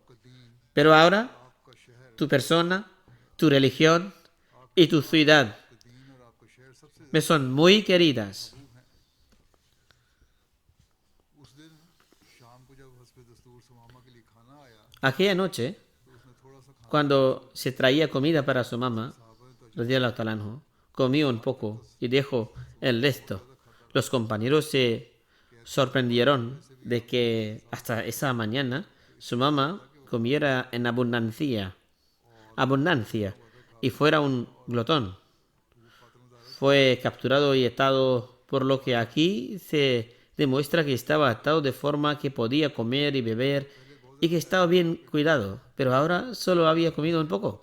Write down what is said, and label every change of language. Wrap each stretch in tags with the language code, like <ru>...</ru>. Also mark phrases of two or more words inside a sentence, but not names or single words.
<es>Pero ahora, tu persona, tu religión y tu ciudad me son muy queridas. Aquella noche, cuando se traía comida para Sumama,</es> <ar>رضي الله تعالى عنه,</ar> <es>comió un poco y dejó el resto. Los compañeros se sorprendieron de que hasta esa mañana Sumama comiera en abundancia y fuera un glotón. Fue capturado y atado, por lo que aquí se demuestra que estaba atado de forma que podía comer y beber y que estaba bien cuidado, pero ahora solo había comido un poco.</es>